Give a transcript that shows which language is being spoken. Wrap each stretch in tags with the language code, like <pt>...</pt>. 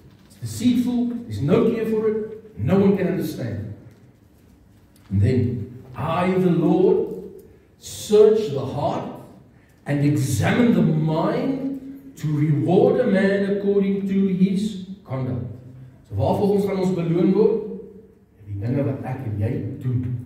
<en>It's deceitful, there's no cure for it, no one can understand. And then, I, the Lord, search the heart and examine the mind to reward a man according to his conduct.</en> <af>So waarvoor ons beloon word? Die dinge wat ek en jy doen.</af>